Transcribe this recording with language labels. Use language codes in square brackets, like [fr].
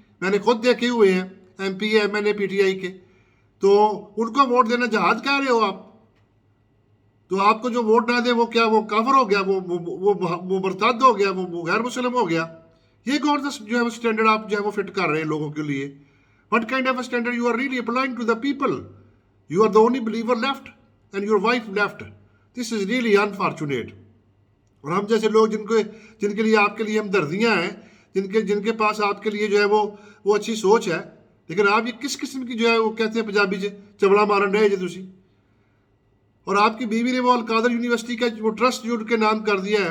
[ur] میں نے خود دیکھے ہوئے ہیں M P M N a P T I کے. تو ان کو ووٹ دینا جہاد کہہ رہے ہو آپ؟ تو آپ کو جو ووٹ نہ دے وہ کیا, وہ کافر ہو گیا, وہ مرتد ہو گیا, وہ غیر مسلم ہو گیا؟ یہ کون سا جو ہے وہ اسٹینڈرڈ آپ جو ہے وہ فٹ کر رہے ہیں لوگوں کے لیے؟ [en] What kind of a standard you are really applying to the people? You are the only believer left and your wife left. This is really unfortunate. [ur] اور ہم جیسے لوگ جن کے لیے آپ کے لیے ہمدردیاں ہیں, جن کے پاس آپ کے لیے جو ہے وہ اچھی سوچ ہے, لیکن آپ یہ کس قسم کی جو ہے وہ کہتے ہیں پنجابی [pa] چبڑا مارن رہے جی تسی. [ur] اور آپ کی بیوی نے وہ القادر یونیورسٹی کا وہ ٹرسٹ جو ان کے نام کر دیا ہے.